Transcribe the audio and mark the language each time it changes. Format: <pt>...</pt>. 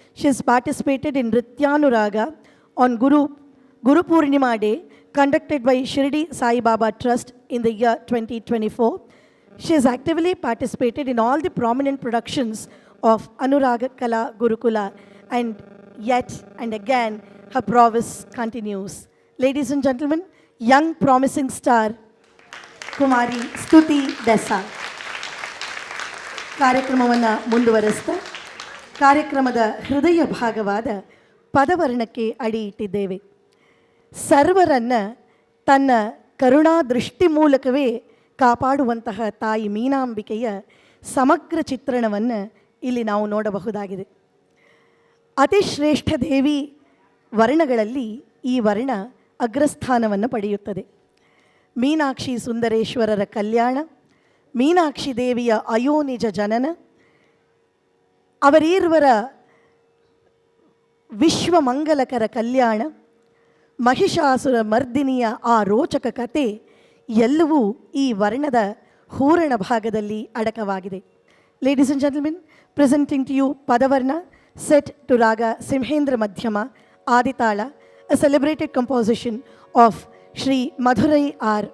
<en>She has participated in Nrityanuraga on Guru Purnima Day conducted by Shirdi Sai Baba Trust in the year 2024. She has actively participated in all the prominent productions of Anuraga Kala Gurukula, and yet and again her prowess continues. Ladies and gentlemen, young promising star</en> <kn>ಕುಮಾರಿ ಸ್ತುತಿ ದೆಸಾ ಕಾರ್ಯಕ್ರಮವನ್ನು ಮುಂದುವರಿಸ್ತಾ ಕಾರ್ಯಕ್ರಮದ ಹೃದಯ ಭಾಗವಾದ ಪದವರ್ಣಕ್ಕೆ ಅಡಿ ಇಟ್ಟಿದ್ದೇವೆ. ಸರ್ವರನ್ನ ತನ್ನ ಕರುಣಾ ದೃಷ್ಟಿ ಮೂಲಕವೇ ಕಾಪಾಡುವಂತಹ ತಾಯಿ ಮೀನಾಂಬಿಕೆಯ ಸಮಗ್ರ ಚಿತ್ರಣವನ್ನು ಇಲ್ಲಿ ನಾವು ನೋಡಬಹುದಾಗಿದೆ. ಅತಿ ಶ್ರೇಷ್ಠ ದೇವಿ ವರ್ಣಗಳಲ್ಲಿ ಈ ವರ್ಣ ಅಗ್ರಸ್ಥಾನವನ್ನು ಪಡೆಯುತ್ತದೆ. ಮೀನಾಕ್ಷಿ ಸುಂದರೇಶ್ವರರ ಕಲ್ಯಾಣ, ಮೀನಾಕ್ಷಿ ದೇವಿಯ ಅಯೋನಿಜ ಜನನ, ಅವರೀರ್ವರ ವಿಶ್ವಮಂಗಲಕರ ಕಲ್ಯಾಣ, ಮಹಿಷಾಸುರ ಮರ್ದಿನಿಯ ಆ ರೋಚಕ ಕತೆ ಎಲ್ಲವೂ ಈ ವರ್ಣದ ಹೂರಣ ಭಾಗದಲ್ಲಿ ಅಡಕವಾಗಿದೆ.</kn> <en>Ladies and gentlemen, presenting to you ಪದವರ್ಣ set to Raga Simhendra Madhyama Aditala, a celebrated composition of Shri Madurai R.</en>